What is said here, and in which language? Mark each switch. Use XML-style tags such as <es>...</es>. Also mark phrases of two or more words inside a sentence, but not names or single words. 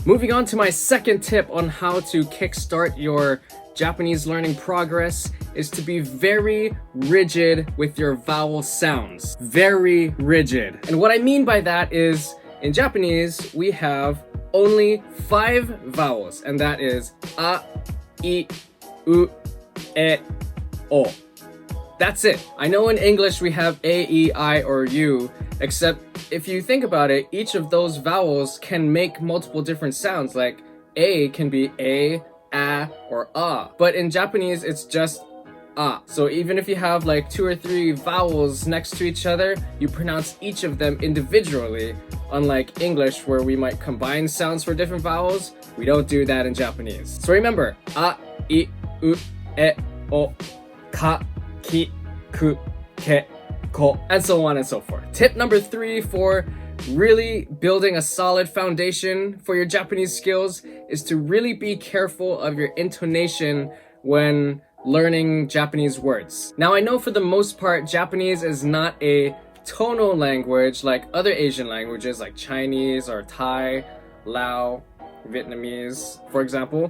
<en>Moving on to my second tip on how to kickstart your Japanese learning progress is to be very rigid with your vowel sounds. Very rigid. And what I mean by that is, in Japanese, we have only 5 vowels, and that is</en> <ja>a, I, u, e, o.</ja> <en>That's it. I know in English we have A, E, I, or U, except if you think about it, each of those vowels can make multiple different sounds, like A can be A, or A. But in Japanese, it's just A. So even if you have like 2 or 3 vowels next to each other, you pronounce each of them individually. Unlike English, where we might combine sounds for different vowels, we don't do that in Japanese. So remember,</en> <ja>A, I, U, E, O, Ka, Ki, Ku, Ke, Ko,</ja> <en>and so on and so forth. Tip number 3 for really building a solid foundation for your Japanese skills is to really be careful of your intonation when learning Japanese words. Now I know for the most part Japanese is not a tonal language like other Asian languages like Chinese or Thai, Lao, Vietnamese, for example.</en>